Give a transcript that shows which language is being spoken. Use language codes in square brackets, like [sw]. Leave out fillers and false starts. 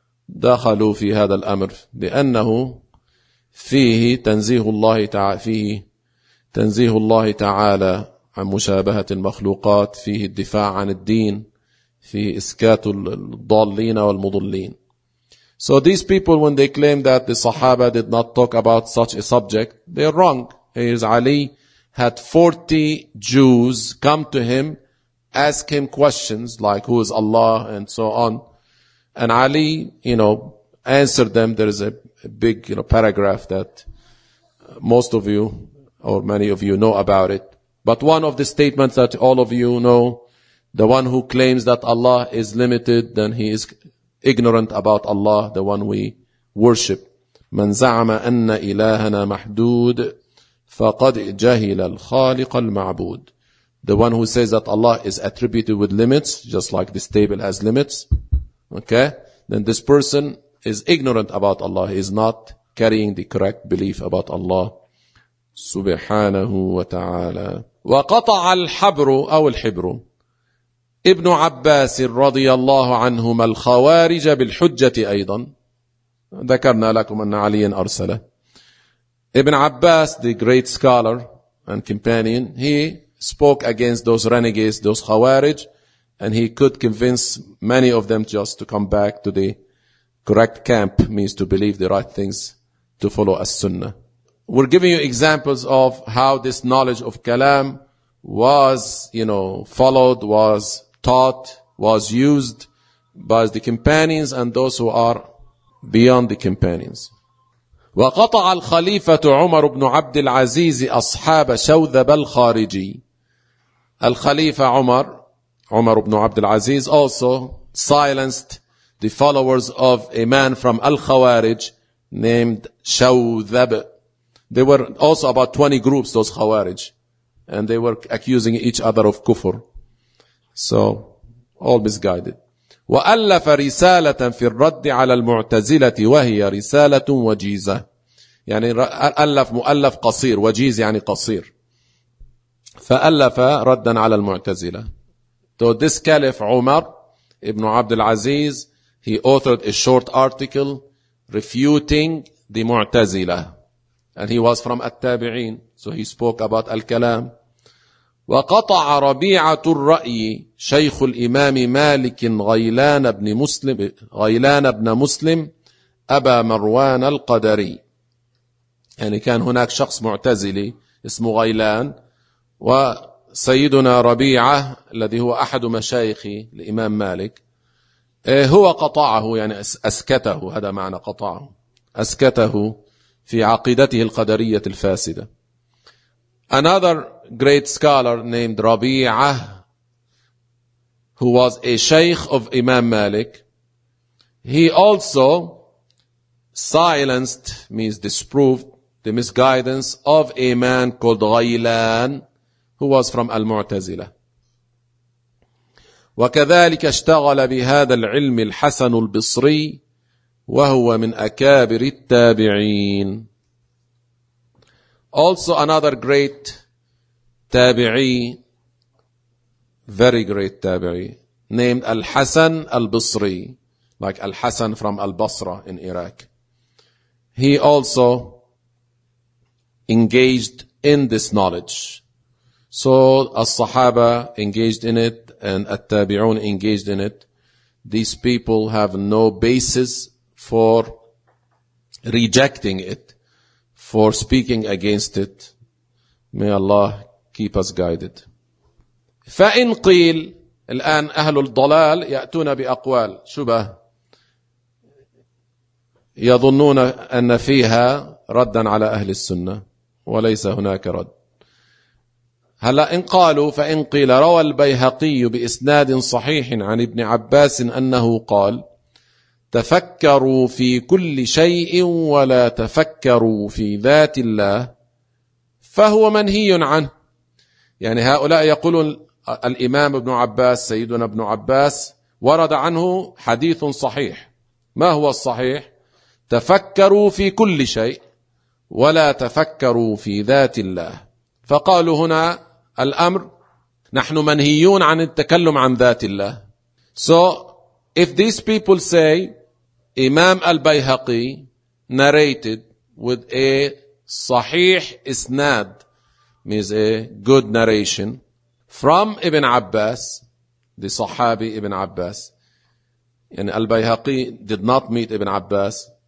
[ar] دخلوا في هذا الأمر لأنه فيه تنزيه الله تعالى فيه تنزيه الله تعالى عن مشابهة المخلوقات فيه الدفاع عن الدين فيه إسكات الضالين والمضلين. [en] So these people when they claim that the Sahaba did not talk about such a subject, they're wrong. His Ali had 40 Jews come to him, ask him questions like who is Allah and so on. And Ali, you know, answered them. There is a big, you know, paragraph that most of you or many of you know about it. But one of the statements that all of you know, the one who claims that Allah is limited, then he is ignorant about Allah, the one we worship. [ar] من زعم أن إلهنا محدود فقد جهل الخالق المعبود. [en] The one who says that Allah is attributed with limits, just like this table has limits. Okay, then this person is ignorant about Allah. He is not carrying the correct belief about Allah. [ar] سبحانه وتعالى. وقطع الحبر أو الحبر ابن عباس رضي الله عنهما الخوارج بالحجة أيضا. ذكرنا لكم أن علي أرسله. [en] ابن عباس, the great scholar and companion, he spoke against those renegades, those خوارج. And he could convince many of them just to come back to the correct camp, means to believe the right things, to follow as-sunnah. We're giving you examples of how this knowledge of kalam was, you know, followed, was taught, was used by the companions and those who are beyond the companions. [ar] وقطع الخليفة عمر بن عبد العزيز أصحاب شوذب الخارجي. الخليفة عمر, [en] Umar ibn Abd al-Aziz also silenced the followers of a man from Al-Khawarij named Shawdhab. There were also about 20 groups, those Khawarij. And they were accusing each other of kufr. So, all misguided. [ar] وَأَلَّفَ رِسَالَةً فِي الرَّدِّ عَلَى الْمُعْتَزِلَةِ وَهِيَ رِسَالَةٌ وَجِيزَةٌ يعني ألف مؤلف قصير وجيز يعني قصير فألف ردا على المعتزلة. [en] So this caliph Umar ibn Abd al-Aziz, he authored a short article refuting the Mu'tazila. And he was from At-Tabi'in. So he spoke about Al-Kalam. [ar] وقطع ربيعة الرأي شيخ الإمام مالك غيلان بن مسلم غيلان بن مسلم أبا مروان القدري. يعني كان هناك شخص معتزلي اسمه غيلان وسيدنا ربيعة الذي هو أحد مشايخ الإمام مالك هو قطعه يعني أسكته هذا معنى قطعه أسكته في عقيدته القدرية الفاسدة. [en] Another great scholar named ربيعة who was a sheikh of Imam Malik he also silenced means disproved the misguidance of a man called غيلان who was from المعتزلة. [ar] وكذلك اشتغل بهذا العلم الحسن البصري وهو من أكابر التابعين. [en] Also another great تابعي very great تابعي named الحسن البصري like الحسن from البصرة in Iraq. He also engaged in this knowledge. So as-sahaba engaged in it and at-tabi'un engaged in it. These people have no basis for rejecting it, for speaking against it. May Allah keep us guided. [ar] فَإِنْ قِيل الآن أهل الضلال يأتون بأقوال شبه يظنون أن فيها ردا على أهل السنة وليس هناك رد. هلا إن قالوا فإن قيل روى البيهقي بإسناد صحيح عن ابن عباس أنه قال تفكروا في كل شيء ولا تفكروا في ذات الله فهو منهي عنه. يعني هؤلاء يقولون الإمام ابن عباس سيدنا ابن عباس ورد عنه حديث صحيح. ما هو الصحيح؟ تفكروا في كل شيء ولا تفكروا في ذات الله. فقالوا هنا الأمر نحن منهيون عن التكلم عن ذات الله. [en] So if these people say Imam al-Bayhaqi narrated with a [ar] صحيح إسناد [en] means a good narration from Ibn Abbas the صحابي Ibn Abbas يعني al-Bayhaqi did not meet Ibn Abbas.